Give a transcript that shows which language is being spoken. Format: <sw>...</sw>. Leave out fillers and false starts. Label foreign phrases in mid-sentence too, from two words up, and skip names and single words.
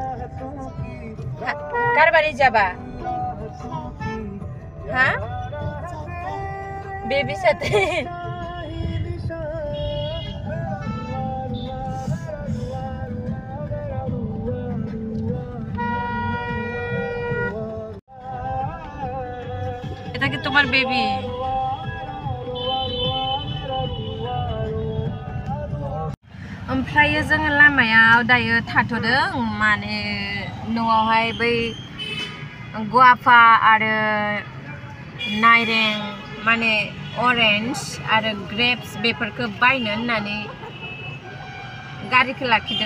<bn>কার বাড়ি যাবা হ্যাঁ বেবির সাথে এটা কি তোমার বেবি</bn> <brx>ओमफ्राय जोङो लामायाव दायो थाथ'दों माने न'आवहाय बै गुवाफा आरो नायरें माने ऑरेंज आरो ग्रेप्स बेफोरखौ बायनो होननानै गारिखौ लाखिदों</brx>